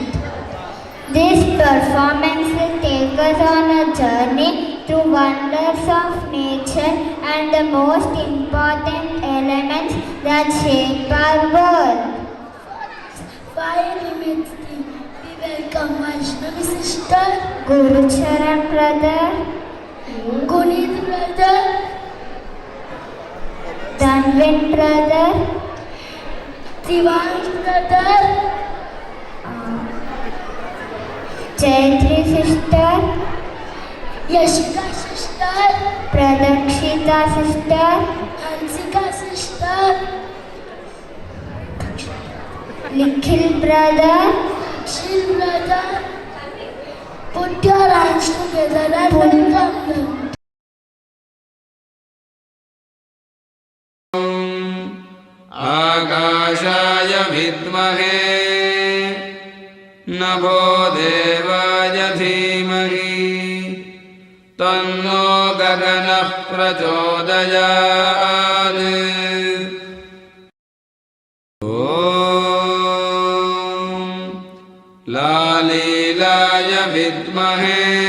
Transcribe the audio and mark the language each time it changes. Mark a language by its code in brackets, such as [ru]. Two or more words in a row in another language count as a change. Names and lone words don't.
[en] This performance will take us on a journey through wonders of nature and the most important elements that shape our world. Fire elements thing, we welcome Vaishnavi sister, Guru Charan brother, Gunit brother, Danvin brother, Divansh brother, Chaitri sister, Yashika sister, Pradakshita sister, Hansika sister, Nikhil brother, Shil brother. Put your hands together and welcome them. [sa] आकाशाय विद्महे नभो देवाय धीमहि तन्नो गगनः प्रचोदयात् ॐ लालीलाय विद्महे